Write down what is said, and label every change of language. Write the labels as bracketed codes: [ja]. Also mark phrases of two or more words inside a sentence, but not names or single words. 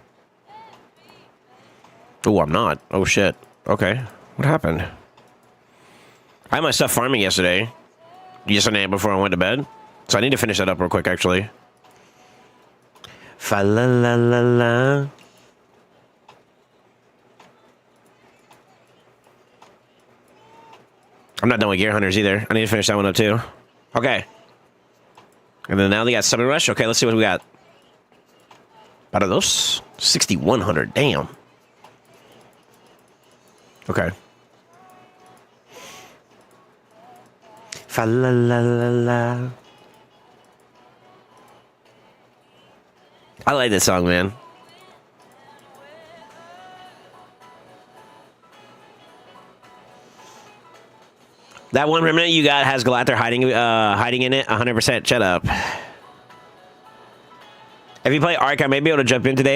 [en] Oh, I'm not. Oh, shit. Okay. What happened? I had my stuff farming yesterday before I went to bed. So I need to finish that up real quick, actually. Fa la la la la. I'm not done with Gear Hunters either. I need to finish that one up, too. Okay. And then now they got Summon Rush. Okay, let's see what we got. Out of those, 6,100. Damn. Okay. Fa la la la la. I like this song, man. That one remnant you got has Galather hiding in it. 100%. Shut up. If you play Ark, I may be able to jump in today.